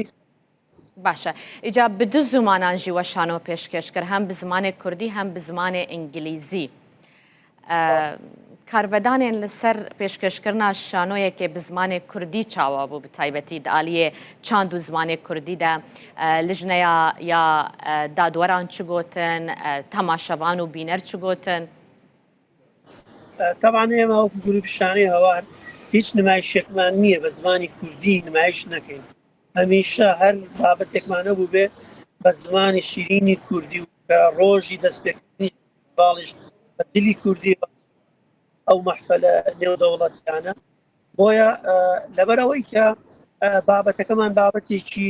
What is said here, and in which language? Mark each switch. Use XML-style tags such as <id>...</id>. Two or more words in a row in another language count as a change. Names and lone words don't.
<ckb>باشە ئیجا</ckb> <ku>bi du zimanan jî we şano pêşkêş kir hem bi zimanê Kurdî hem bi zimanê İngilîzî karvedanên li ser pêşkêşkirina şanoyekê bi zimanê Kurdî çawa bû bi taybetî di aliyê çand û zimanê Kurdî de lijneya ya dadweran çi gotin temaşevan û bîner çi gotin</ku> <ckb>طبعا ئێمە وەکو گروپی شانۆی هەوار هیچ نمایشێکمان نییە بە زمانی کوردی نمایش نەکەین هەمیشە هەر بابەتێکمانە بوو بێ بە زمانی شیرینی کوردی و کە ڕۆژی دەستپێکردنی باڵیش بە دلی کوردی ئەو مەحفەلە نێودەوڵەتیانە بۆیە لەبەرەوەی کە بابەتەکەمان بابەتێکی</ckb>